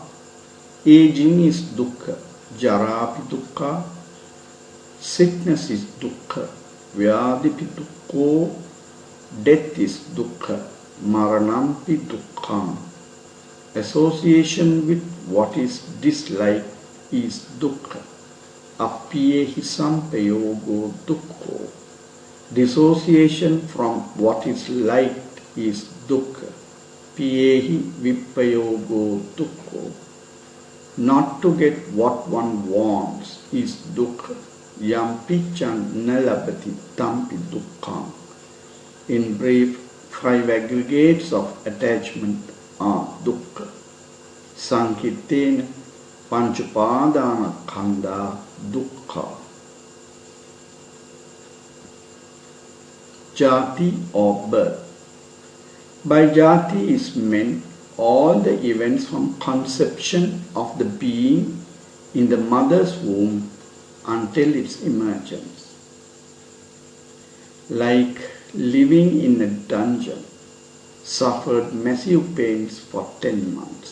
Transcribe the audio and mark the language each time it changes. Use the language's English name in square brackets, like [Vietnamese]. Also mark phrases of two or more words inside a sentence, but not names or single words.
[English] Aging is dukkha, [Pali] jarapi dukkha. [English] Sickness is dukkha, [Pali] vyadipi dukkho. [English] Death is dukkha, [Pali] maranampi dukkham. [English] Association with what is disliked is dukkha. [Pali] Appiyehi sampayogo dukkho. [English] Dissociation from what is liked is dukkha. [Pali] Piyehi vipayogo dukkho. [English] Not to get what one wants is dukkha. [Pali] Yampichan nalabati tampi dukkham. [English] In brief, 5 aggregates of attachment are dukkha. [Pali] Sankitena panchupadana khanda dukkha. [English] Jati or birth. By jati is meant all the events from conception of the being in the mother's womb until its emergence. Like living in a dungeon, suffered massive pains for 10 months.